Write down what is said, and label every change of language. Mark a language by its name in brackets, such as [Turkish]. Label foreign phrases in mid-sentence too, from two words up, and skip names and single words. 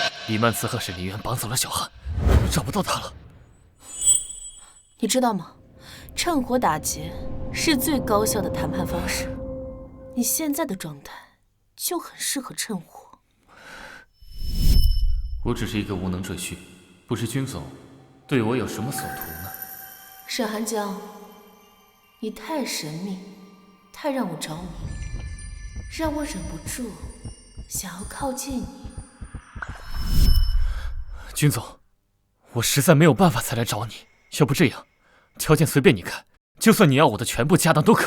[Chinese] 李曼慈和沈凌渊绑走了小汉，我找不到他了。你知道吗？趁火打劫是最高效的谈判方式。你现在的状態就很適合趁火。我只是一個無能赘婿，不知君總對我有什麼所圖呢？沈寒江，你太神秘，太讓我着迷，讓我忍不住想要靠近你。君總，我實在沒有辦法才來找你，要不這樣，條件隨便你看，就算你要我的全部家當都可以。